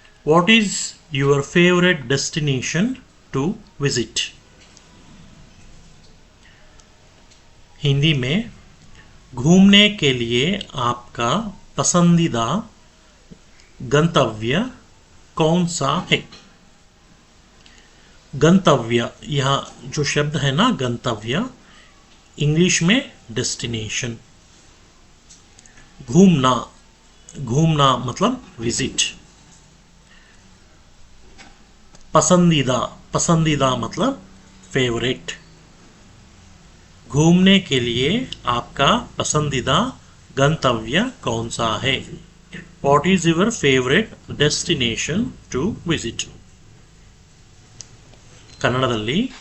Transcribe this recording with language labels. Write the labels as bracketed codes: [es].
[en] What is your favourite destination to visit? [hi] Hindi में घूमने के लिए आपका पसंदीदा गंतव्य कौन सा है? गंतव्य, यहाँ जो शब्द है ना गंतव्य, इंग्लिश में डेस्टिनेशन. घूमना. घूमना मतलब विजिट. पसंदीदा. पसंदीदा मतलब फेवरेट. घूमने के लिए आपका पसंदीदा गंतव्य कौन सा है? [en] What is your favorite destination to visit? [kn] ಕನ್ನಡದಲ್ಲಿ